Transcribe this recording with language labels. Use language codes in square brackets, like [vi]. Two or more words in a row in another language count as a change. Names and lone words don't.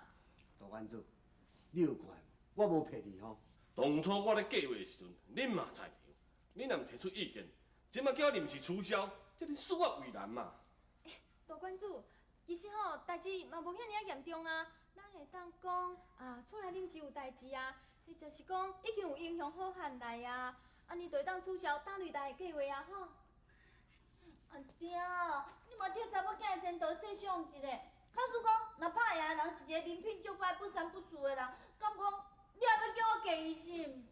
[nan] 大馆主，你有看我无骗你吼。当初我咧计划的时阵，恁嘛在场，恁若毋提出意见，即马叫我临时取消，这恁恕我为难嘛。大馆主，其实吼代志嘛无遐尔严重啊，咱会当讲啊，厝内临时有代志啊，或者是讲已经有英雄好汉来啊，安尼就会当取消打擂台的计划啊吼。阿爹，你嘛替查某囝的前途设想一下。假使讲，若拍赢的人是一个人品足歹、不三不四的人，敢讲你还要叫我加疑心？